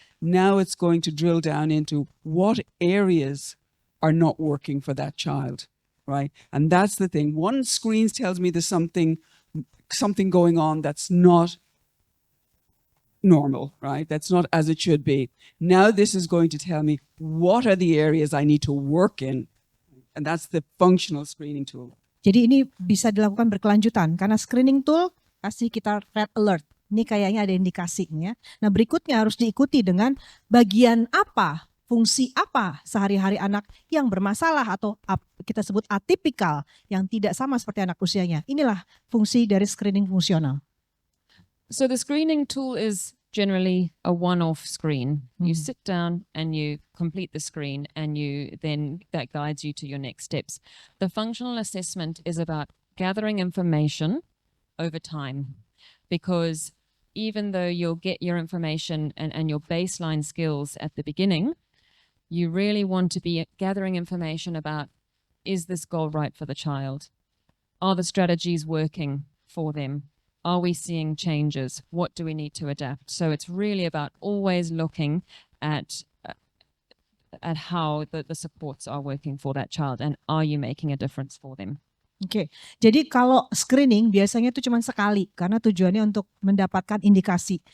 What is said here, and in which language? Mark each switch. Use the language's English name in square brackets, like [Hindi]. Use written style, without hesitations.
[English] Now it's going to drill down into what areas are not working for that child, right? And that's the thing. One screen tells me there's something going on that's not normal, right? That's not as it should be. Now this is going to tell me what are the areas I need to work in. And that's the functional screening tool. [Indonesian] Jadi ini bisa dilakukan berkelanjutan karena screening tool kasih kita red alert. Ini kayaknya ada indikasinya. Nah berikutnya harus diikuti dengan bagian apa, fungsi apa sehari-hari anak yang bermasalah atau kita sebut atipikal yang tidak sama seperti anak usianya. Inilah fungsi dari screening fungsional. [English] So the screening tool is generally a one-off screen. You sit down and you complete the screen and that guides you to your next steps. The functional assessment is about gathering information over time, because even though you'll get your information and your baseline skills at the beginning, you really want to be gathering information about, is this goal right for the child? Are the strategies working for them? Are we seeing changes? What do we need to adapt? So it's really about always looking at at how the supports are working for that child, and are you making a difference for them? [Indonesian] Oke, jadi kalau screening biasanya itu cuma sekali karena tujuannya untuk mendapatkan indikasi.